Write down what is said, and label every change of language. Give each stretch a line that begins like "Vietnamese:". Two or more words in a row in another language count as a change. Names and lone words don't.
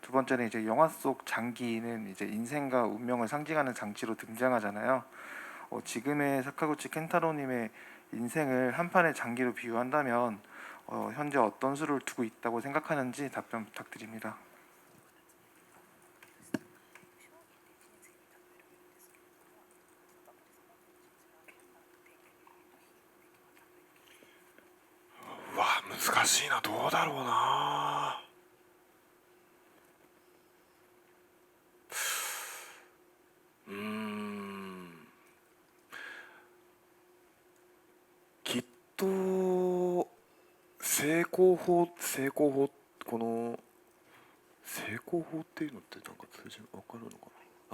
Korean: 번째는 이제 영화 속 장기는 이제 인생과 운명을 상징하는 장치로 등장하잖아요. 지금의 사카구치 켄타로님의 인생을 한 판의 장기로 비유한다면 현재 어떤 수를 두고 있다고 생각하는지 답변 부탁드립니다.
Japanese: うわ、難しいな。どうだろうな。きっと成功法、この成功法っていうのってなんか通じる、わかるのかな。